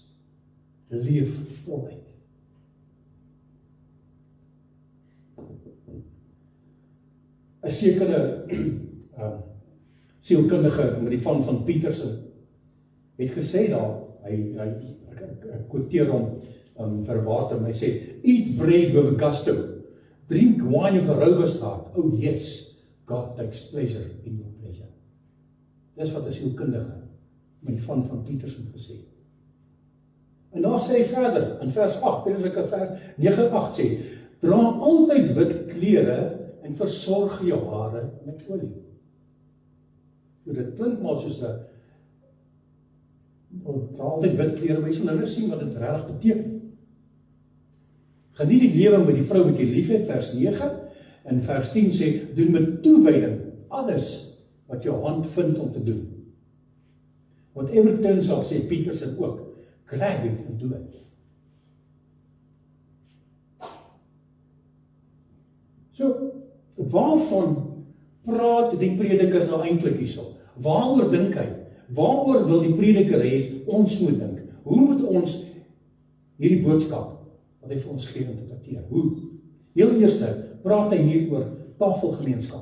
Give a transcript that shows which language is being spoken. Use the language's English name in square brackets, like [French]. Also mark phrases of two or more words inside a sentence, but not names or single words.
[Afrikaans] Leef voluit. Een sekere sielkundige met die van Petersen het gesê daar, ek quoteer hom vir water, hy sê, [English] eat bread with gusto, drink wine with a robust heart, oh yes, God takes pleasure in your pleasure. [Afrikaans] Dis wat 'n sielkundige met die van Petersen gesê. En daar sê hy verder, in vers 8, vers 9-8 sê, dra altyd wit klere en versorg jou hare met olie. So dit klink maar soos 'n dra altyd wit klere, maar jy sal nou sien wat dit regtig beteken. Geniet die lewe met die vrou wat jy liefhet, vers 9, en vers 10 sê, doen met toewyding alles wat jou hand vind om te doen. [English] Whatever it turns out, [Afrikaans] sê Petersen ook, [English] grab it and do it. [Afrikaans] So, waarvan praat die prediker nou eintlik hierso? Waaroor dink hy? Waaroor wil die prediker hê ons moet dink? Hoe moet ons hierdie boodskap wat hy vir ons gee interpreteer? Hoe? Heel eerste praat hy hier oor tafelgemeenskap.